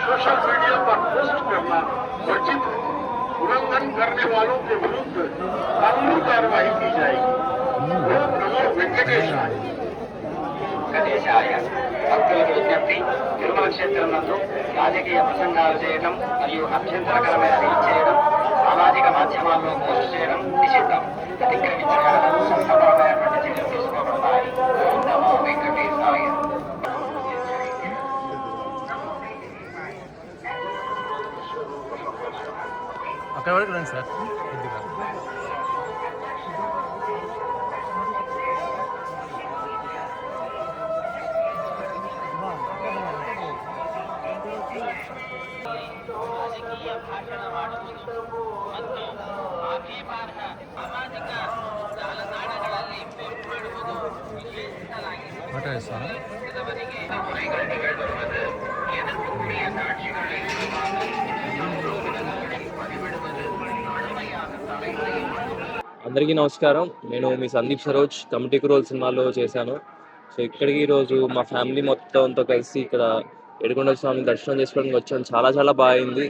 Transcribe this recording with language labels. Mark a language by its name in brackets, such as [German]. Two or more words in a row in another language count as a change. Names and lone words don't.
[Hindi] सोशल मीडिया पर पोस्ट करना वर्जित है। उल्लंघन करने वालों के विरुद्ध कानूनी कार्रवाई की जाएगी। [Sanskrit] ओम नमो वेंकटेशाय। వెంకటేశాయ. [Telugu] భక్తులకు విజ్ఞప్తి, తిరుమల క్షేత్రం నందు రాజకీయ ప్రసంగాలు చేయడం మరియు అభ్యంతరకరమైన రీచ్ చేయడం, సామాజిక మాధ్యమాల్లో పోస్ట్ చేయడం నిషిద్ధం. అతిక్రమించిన ఎడల చట్టపరమైనటువంటి చర్యలు తీసుకోబడతాయి. [Sanskrit] ఓం నమో వెంకటేశాయ. [Telugu] అక్కడ వరకు రండి సార్. కొద్దిగా [Kannada] ರಾಜಕೀಯ ಭಾಷಣ ಮಾಡುವುದು ಮತ್ತು ಆಕ್ಷೇಪಾರ್ಹ ಸಾಮಾಜಿಕ ಜಾಲತಾಣಗಳಲ್ಲಿ ಪೋಸ್ಟ್ ಮಾಡುವುದು ನಿಷೇಧಿಸಲಾಗಿದೆ. ಮಾತಾಡಿಸ್ತಾನೆ ಇದವರೆಗೆ ಕೊಲೆಗಳು ನಿಗಳುವುದು, ಎದುರ್ಪುಕ್ರಿಯ ಸಾಕ್ಷಿகளை [Telugu] అందరికీ నమస్కారం. నేను మీ సందీప్ సరోజ్ కమిటీ రోల్ సినిమాలో చేశాను. సో ఇక్కడికి ఈరోజు మా ఫ్యామిలీ మొత్తంతో కలిసి ఇక్కడ ఏడుకొండల స్వామి దర్శనం చేసుకోవడానికి వచ్చాను. చాలా చాలా బాగా అయింది.